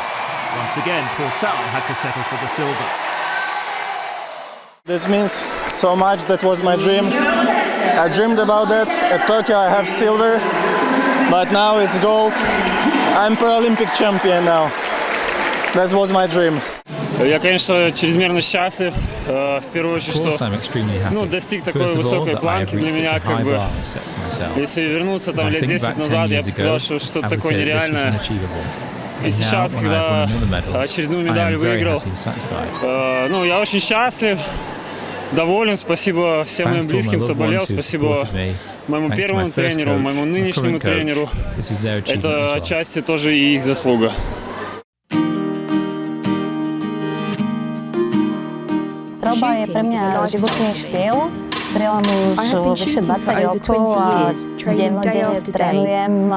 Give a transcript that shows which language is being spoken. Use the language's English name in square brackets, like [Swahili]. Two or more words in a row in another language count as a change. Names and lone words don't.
[English] Once again, Portal had to settle for the silver. That means so much. That was my dream. I dreamed about that. At Tokyo I have silver, but now it's gold. I'm Paralympic champion now. That was my dream. [Russian] Я, конечно, чрезмерно счастлив. В первую очередь, что достиг такой высокой планки для меня, как бы. Если вернуться там лет 10 назад, я бы сказал, что что-то такое нереальное. И сейчас, когда очередную медаль выиграл, я очень счастлив, доволен. Спасибо всем моим близким, кто болел. Спасибо моему первому тренеру, моему нынешнему тренеру. Это отчасти тоже и их заслуга. [Slovak] Strelba je pre mňa životný štýl. Strieľam už vyše 20 rokov a dennodenne trénujem.